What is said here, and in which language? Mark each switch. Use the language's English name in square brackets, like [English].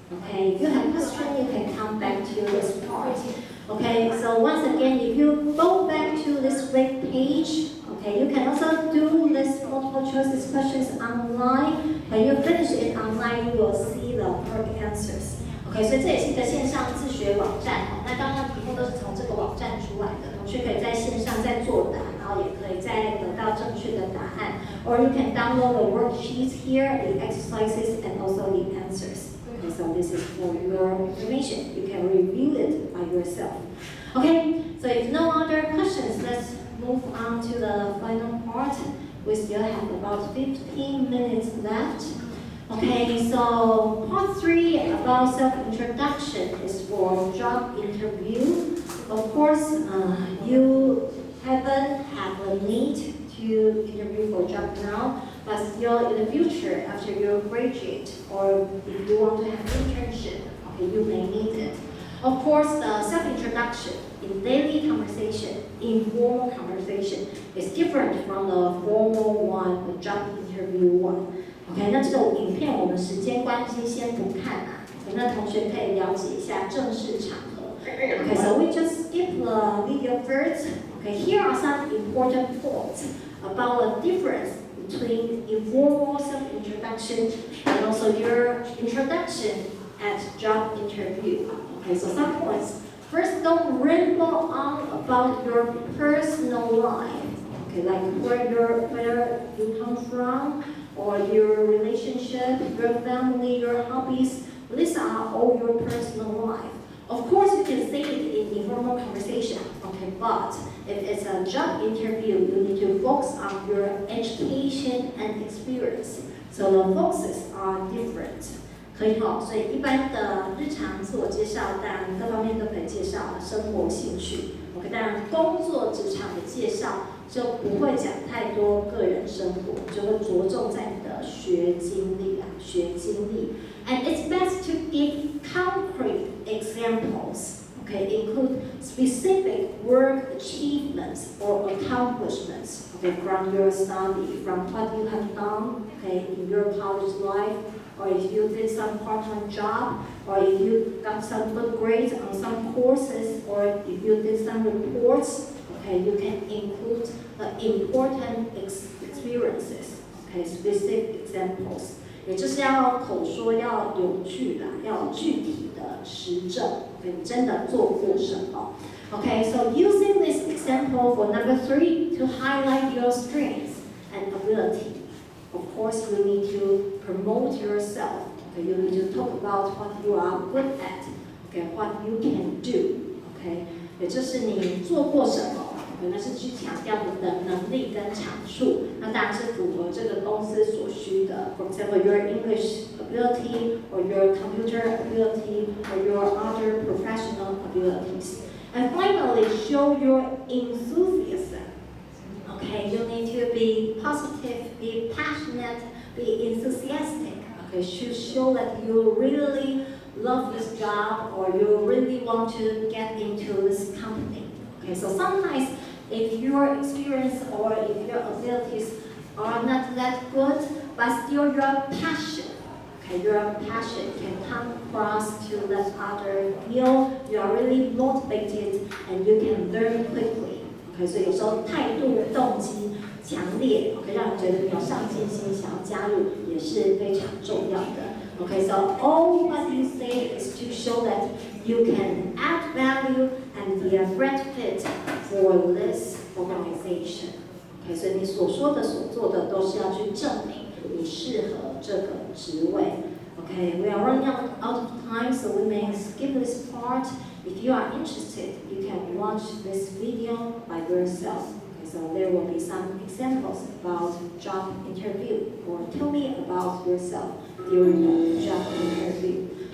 [English] Okay, if you have questions, you can come back to this part. Okay, so once again, if you go back to this web page, okay, you can also do this multiple choice questions online. When you finish it online, you will see the correct answers. [Chinese] OK， 所以这也是一个线上自学网站哦。那刚刚题目都是从这个网站出来的，同学可以在线上再作答，然后也可以再得到正确的答案。 [English] Or you can download the worksheets here, the exercises, and also the answers. Okay, so this is for your information. You can review it by yourself. Okay, so if no other questions, let's move on to the final part. We still have about 15 minutes left. Okay, so part 3 about self-introduction is for job interview. Of course, you haven't had a need to interview for a job now, but still in the future, after you graduate, or if you want to have internship, okay, you may need it. Of course, the self-introduction in daily conversation, informal conversation, is different from the formal one, the job interview one. [Chinese] OK， 那这个影片我们时间关系先不看啊，那同学可以了解一下正式场合。 [English] OK, so we just skip the video first. OK, here are some important points about the difference between informal self-introduction and also your introduction at job interview. OK, so some points. First, don't ramble on about your personal life. OK, like where you come from, or your relationship, your family, your hobbies. These are all your personal life. Of course, you can say it in informal conversation, okay, but if it's a job interview, you need to focus on your education and experience. So the focuses are different. [Chinese] 可以哈，所以一般的日常自我介绍，当然各方面都可以介绍生活兴趣。 OK， 当然工作职场的介绍就不会讲太多个人生活，就会着重在你的学经历啊，学经历。 [English] And it's best to give concrete examples. Okay, include specific work achievements or accomplishments. Okay, from your study, from what you have done. Okay, in your college life. Or if you did some part-time job, or if you got some good grades on some courses, or if you did some reports, okay, you can include the important experiences, okay, specific examples. [Chinese] 也就是要口说要有据啦，要有具体的实证，你真的做过什么 ？ [English] Okay, so using this example for number 3 to highlight your strengths and ability. Of course, you need to promote yourself. Okay, you need to talk about what you are good at. Okay, what you can do. [Chinese] Okay, 也就是你做过什么，可能是去强调你的能力跟长处。那当然是符合这个公司所需的。 [English] For example, your English ability, or your computer ability, or your other professional abilities. And finally, show your enthusiasm. Okay, you need to be positive, be passionate, be enthusiastic. Okay, to show that you really love this job or you really want to get into this company. Okay, so sometimes if your experience or if your abilities are not that good, but still your passion, okay, your passion can come across to let others feel you are really motivated and you can learn quickly. [Chinese] OK， 所以有时候态度、动机强烈 ，OK， 让人觉得你有上进心，想要加入也是非常重要的。 [English] OK，so all what you say is to show that you can add value and be a great fit for this organization. [Chinese] OK， 所以你所说的、所做的都是要去证明你适合这个职位。 [English] Okay, we are running out of time, so we may skip this part. If you are interested, you can watch this video by yourself. Okay, so there will be some examples about job interview, or tell me about yourself during the job interview.